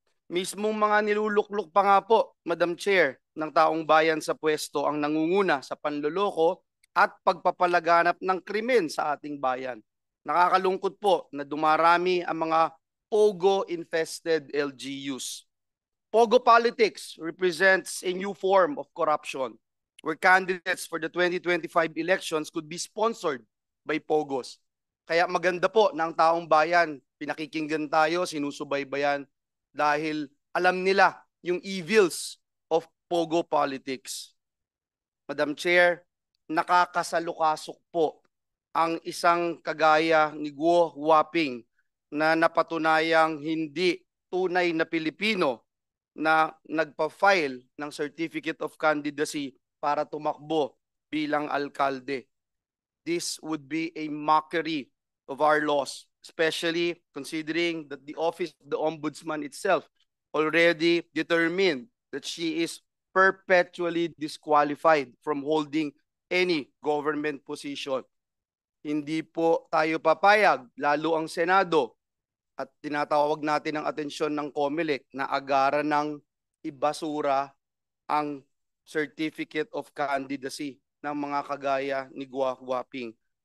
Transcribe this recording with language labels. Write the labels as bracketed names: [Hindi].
[Filipino] Mismong mga niluluklok pa nga po, Madam Chair, ng taong bayan sa pwesto ang nangunguna sa panloloko at pagpapalaganap ng krimen sa ating bayan. Nakakalungkot po na dumarami ang mga pogo-infested LGUs. [English] Pogo politics represents a new form of corruption where candidates for the 2025 elections could be sponsored by pogos. [Filipino] Kaya maganda po na ang taong bayan, pinakikinggan tayo, sinusubaybayan dahil alam nila yung [English] evils of pogo politics. [Filipino] Madam Chair, nakakasalukasok po ang isang kagaya ni Guo Huaping na napatunayang hindi tunay na Pilipino na nagpa-file ng Certificate of Candidacy para tumakbo bilang alkalde. [English] This would be a mockery of our laws, especially considering that the Office of the Ombudsman itself already determined that she is perpetually disqualified from holding any government position. [Filipino] Hindi po tayo papayag, lalo ang Senado, at tinatawag natin ang atensyon ng COMELEC na agaran ng ibasura ang Certificate of Candidacy ng mga kagaya ni Guo Huaping.